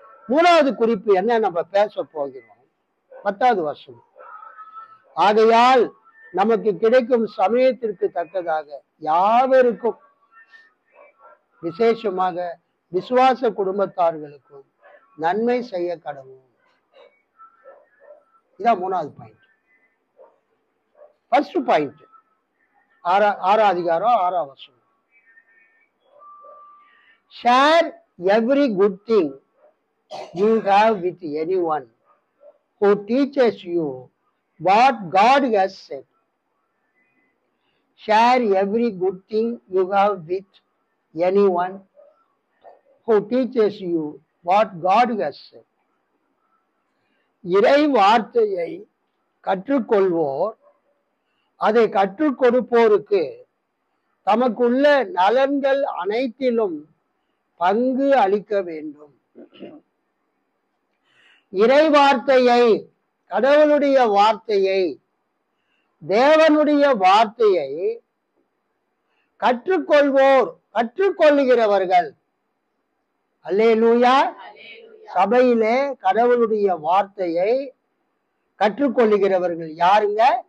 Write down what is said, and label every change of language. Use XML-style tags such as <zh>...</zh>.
<ta>3வது குறிப்பு என்ன நம்ம பேச போகிறோம், 10வது வசனம், ஆகையால் நமக்கு கிடைக்கும் சமயத்திற்கு தக்கதாக யாவருக்கும், விசேஷமாக விசுவாச குடும்பத்தார்களுக்கும் நன்மை செய்ய கடவும். இதான் 3வது பாயிண்ட்.</ta> <en>first point,</en> <ta>ஆறாம் அதிகாரம் 6ஆம் வசனம்.</ta> <en>Share every good thing you have with anyone who teaches you what God has said. Share every good thing you have with anyone who teaches you what God has said.</en> <ta>இறை வார்த்தையை கற்றுக்கொள்வோர் அதை கற்றுக் கொடுப்போருக்கு தமக்குள்ள நலன்கள் அனைத்திலும் பங்கு அளிக்க வேண்டும். இறை வார்த்தையை, கடவுளுடைய வார்த்தையை, தேவனுடைய வார்த்தையை கற்றுக்கொள்வோர், கற்றுக்கொள்ளுகிறவர்கள், அல்லேலூயா, சபையிலே கடவுளுடைய வார்த்தையை கற்றுக்கொள்ளுகிறவர்கள் யாருங்க?</ta>